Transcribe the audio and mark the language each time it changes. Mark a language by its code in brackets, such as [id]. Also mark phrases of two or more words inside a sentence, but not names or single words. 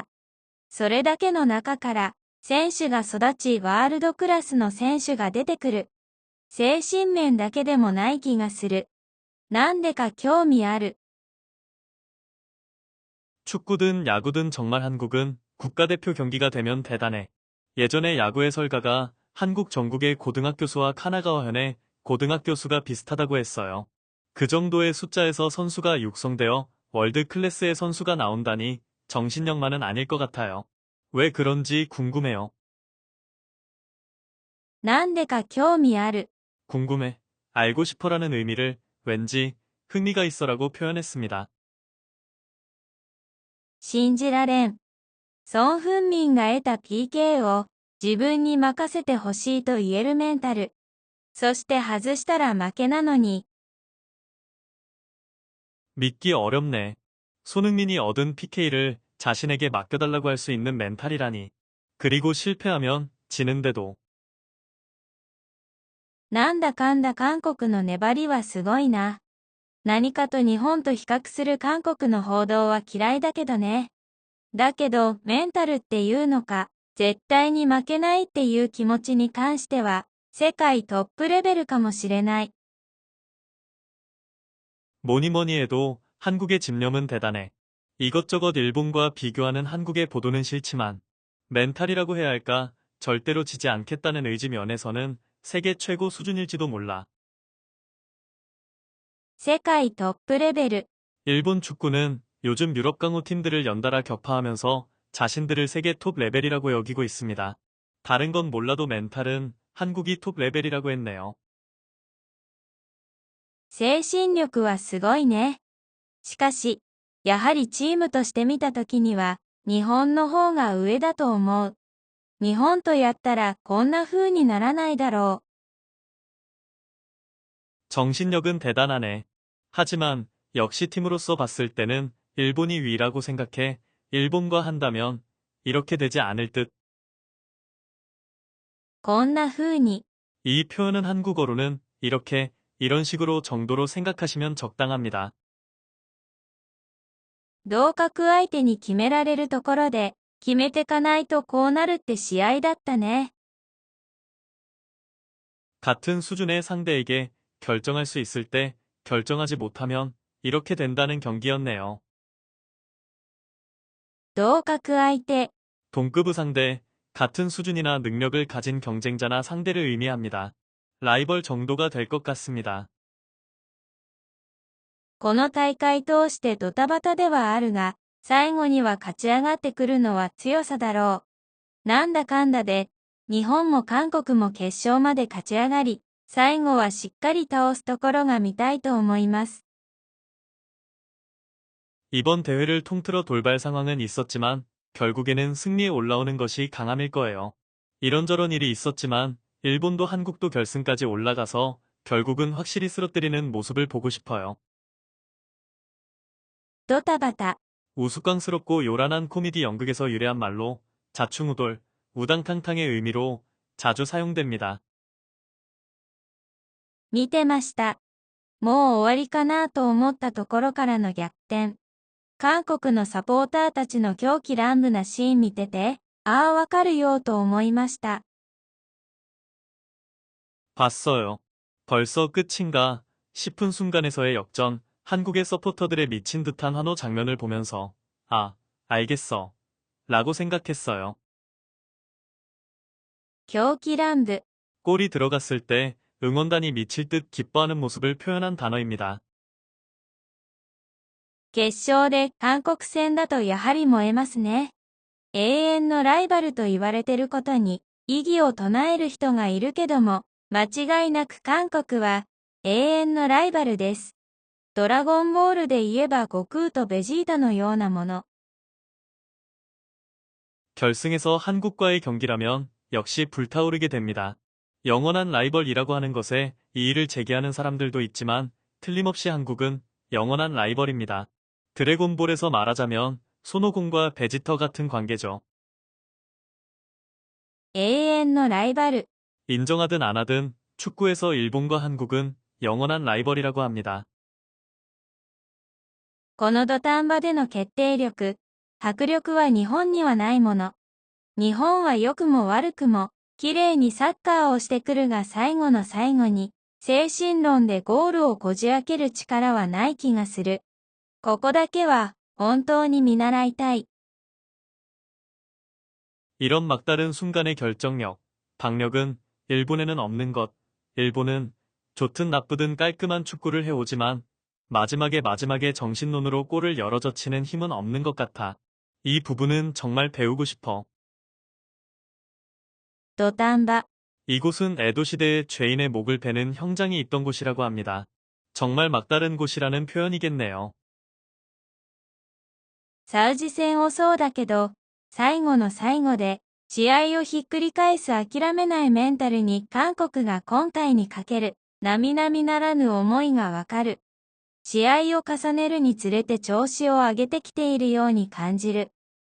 [ja] それだけの中から選手が育ちワールドクラスの選手が出てくる。精神面だけでもない気がする。なんでか興味ある。 [ko] 축구든 야구든 정말 한국은 국가대표 경기가 되면 대단해. 예전에 야구 해설가가 한국 전국의 고등학교 수와 카나가와현의 고등학교 수가 비슷하다고 했어요. 그 정도의 숫자에서 선수가 육성되어 월드 클래스의 선수가 나온다니 정신력만은 아닐 것 같아요. 왜 그런지 궁금해요. [ja] なんでか興味ある。 [ko] 궁금해. 알고 싶어라는 의미를 왠지 흥미가 있어라고 표현했습니다. [ja] 信じられん。ソン・フンミンが得た PK を自分に任せてほしいと言えるメンタル。そして外したら負けなのに。 [ko] 믿기 어렵네. 손흥민이 얻은 PK를 자신에게 맡겨달라고 할 수 있는 멘탈이라니. 그리고 실패하면 지는데도. [ja] なんだかんだ韓国の粘りはすごいな。何かと日本と比較する韓国の報道は嫌いだけどね。だけどメンタルっていうのか、絶対に負けないっていう気持ちに関しては、世界トップレベルかもしれない。 [ko] 뭐니뭐니 해도 한국의 집념은 대단해. 이것저것 일본과 비교하는 한국의 보도는 싫지만 멘탈이라고 해야 할까 절대로 지지 않겠다는 의지 면에서는 세계 최고 수준일지도 몰라. [ja] 世界トップレベル。 [ko] 일본 축구는 요즘 유럽 강호 팀들을 연달아 격파하면서 자신들을 세계 톱 레벨이라고 여기고 있습니다. 다른 건 몰라도 멘탈은 한국이 톱 레벨이라고 했네요. [ja] 精神力はすごいね。しかし、やはりチームとして見たときには、日本の方が上だと思う。日本とやったらこんな風にならないだろう。 [ko] 정신력은 대단하네. 하지만 역시 팀으로서 봤을 때는 일본이 위라고 생각해. 일본과 한다면 이렇게 되지 않을 듯. [ja] こんな風に。 [ko] 이 표현은 한국어로는 이렇게 이런 식으로 정도로 생각하시면 적당합니다. [ja] 同格相手に決められるところで、決めてかないとこうなるって試合だったね。 [ko] 같은 수준의 상대에게 결정할 수 있을 때 결정하지 못하면 이렇게 된다는 경기였네요. [ja] 同格相手、 [ko] 동급의 상대, 같은 수준이나 능력을 가진 경쟁자나 상대를 의미합니다. 라이벌 정도가 될 것 같습니다. [ja] この大会通してドタバタではあるが、最後には勝ち上がってくるのは強さだろう。なんだかんだで、日本も韓国も決勝まで勝ち上がり、最後はしっかり倒すところが見たいと思います。 [ko] 이번 대회를 통틀어 돌발 상황은 있었지만 결국에는 승리에 올라오는 것이 강함일 거예요. 이런저런 일이 있었지만 일본도 한국도 결승까지 올라가서 결국은 확실히 쓰러뜨리는 모습을 보고 싶어요. [ja] ドタバタ、 [ko] 우스꽝스럽고 요란한 코미디 연극에서 유래한 말로 자충우돌, 우당탕탕의 의미로 자주 사용됩니다. [ja] 見てました。もう終わりかなと思ったところからの逆転。韓国のサポーターたちの狂気乱舞なシーン見てて、ああわかるよと思いました。 [ko] 봤어요. 벌써 끝인가 싶은 순간에서의 역전, 한국의 서포터들의 미친 듯한 환호 장면을 보면서 아, 알겠어 라고 생각했어요. [ja] 狂気乱舞、 [ko] 골이 들어갔을 때 응원단이 미칠 듯 기뻐하는 모습을 표현한 단어입니다. [ja] 決勝で韓国戦だとやはり燃えますね。永遠のライバルと言われてることに異議を唱える人がいるけども、間違いなく韓国は永遠のライバルです。ドラゴンボールで言えば悟空とベジータのようなもの。 [ko] 결승에서 한국과의 경기라면 역시 불타오르게 됩니다. 영원한 라이벌이라고 하는 것에 이의를 제기하는 사람들도 있지만 틀림없이 한국은 영원한 라이벌입니다. 드래곤볼에서 말하자면 손오공과 베지터 같은 관계죠. [ja] 永遠のライバル。 [ko] 인정하든 안 하든 축구에서 일본과 한국은 영원한 라이벌이라고 합니다. [ja] この土壇場での決定力、迫力は日本にはないもの。日本は良くも悪くも、綺麗にサッカーをしてくるが最後の最後に、精神論でゴールをこじ開ける力はない気がする。ここだけは、本当に見習いたい。 [ko] 이런 막다른 순간의 결정력, 박력은 일본에는 없는 것. 일본은 좋든 나쁘든 깔끔한 축구를 해오지만 마지막에 정신론으로 골을 열어젖히는 힘은 없는 것 같아. 이 부분은 정말 배우고 싶어. [ja] 土壇場。 [ko] 이곳은 에도 시대의 죄인의 목을 베는 형장이 있던 곳이라고 합니다. 정말 막다른 곳이라는 표현이겠네요. [ja] サウジ戦をそうだけど、最後の最後で、試合をひっくり返す諦めないメンタルに韓国が今回にかける、並々ならぬ思いがわかる。試合を重ねるにつれて調子を上げてきているように感じる。